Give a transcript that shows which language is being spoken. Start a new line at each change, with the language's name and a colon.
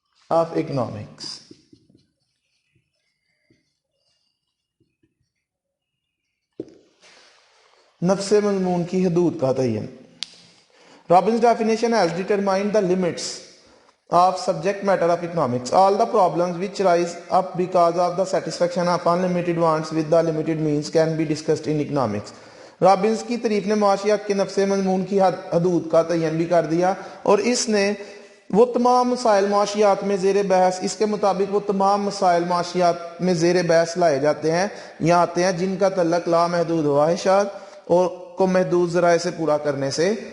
English: of economics۔
Urdu: نفس مضمون کی حدود کا تعین۔
English: Robbins' definition has determined the limits of subject matter of economics. All the problems which rise up because of the satisfaction of unlimited wants with the limited means can be discussed in economics.
Urdu: Robbins کی تعریف نے معاشیات کے نفس مضمون کی حدود کا تعین بھی کر دیا، اور اس نے وہ تمام مسائل معاشیات میں زیر بحث، اس کے مطابق وہ تمام مسائل معاشیات میں زیر بحث لائے جاتے ہیں یا آتے ہیں جن کا تعلق لامحدود خواہشات اور کو محدود ذرائع سے پورا کرنے سے